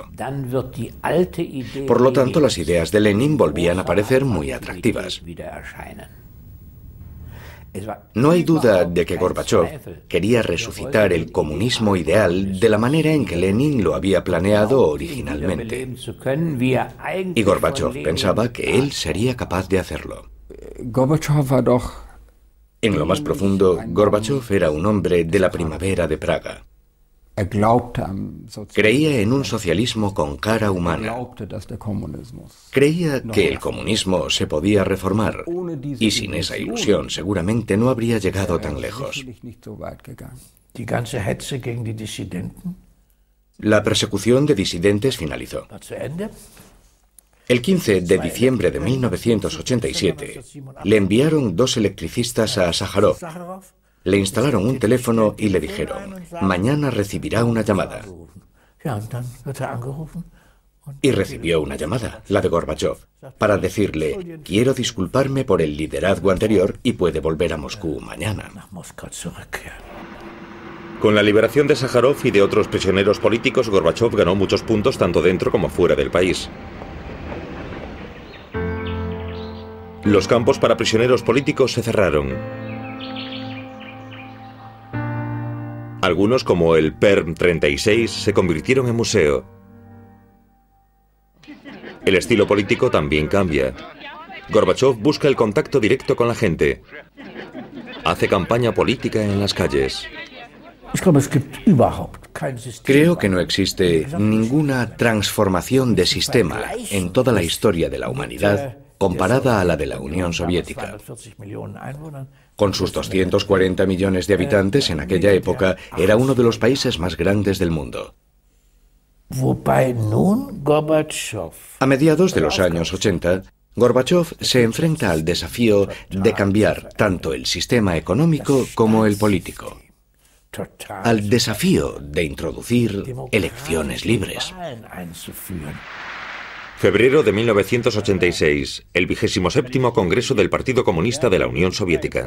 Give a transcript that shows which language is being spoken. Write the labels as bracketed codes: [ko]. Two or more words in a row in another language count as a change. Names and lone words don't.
[es] Por lo tanto, las ideas de Lenin volvían a parecer muy atractivas. No hay duda de que Gorbachev quería resucitar el comunismo ideal de la manera en que Lenin lo había planeado originalmente. Y Gorbachev pensaba que él sería capaz de hacerlo. [de] Gorbatschow war doch. [es] En lo más profundo, Gorbachev era un hombre de la primavera de Praga. [de] Glaubte am Sozialismus. [es] Creía en un socialismo con cara humana. [de] Glaubte, dass der Kommunismus. [es] Creía que el comunismo se podía reformar. Y sin esa ilusión seguramente no habría llegado tan lejos. [de] Sicherlich nicht so weit gegangen. Die ganze Hetze gegen die Dissidenten [es] La persecución de disidentes finalizó. [de] war zu Ende. [es] El 15 de diciembre de 1987 le enviaron 2 electricistas a Sájarov. Sakharov Le instalaron un teléfono y le dijeron: mañana recibirá una llamada. [de] Ja, und dann wird angerufen. [es] Y recibió una llamada, la de Gorbachev, para decirle: quiero disculparme por el liderazgo anterior y puede volver a Moscú mañana. [de] Nach Moskau zurückkehren. [es] Con la liberación de Sájarov y de otros prisioneros políticos, Gorbachev ganó muchos puntos tanto dentro como fuera del país. Los campos para prisioneros políticos se cerraron. Algunos, como el Perm 36, se convirtieron en museo. El estilo político también cambia. Gorbachev busca el contacto directo con la gente. Hace campaña política en las calles. [de] Ich glaube, es gibt überhaupt kein System. [es] Creo que no existe ninguna transformación de sistema en toda la historia de la humanidad comparada a la de la Unión Soviética. [de] 240 Millionen Einwohnern. [es] Con sus 240 millones de habitantes en aquella época, era uno de los países más grandes del mundo. [de] Wobei nun Gorbatschow [es] A mediados de los años 80, Gorbachev se enfrenta al desafío de cambiar tanto el sistema económico como el político. al desafío de introducir elecciones libres. Febrero de 1986, el 27º Congreso del Partido Comunista de la Unión Soviética.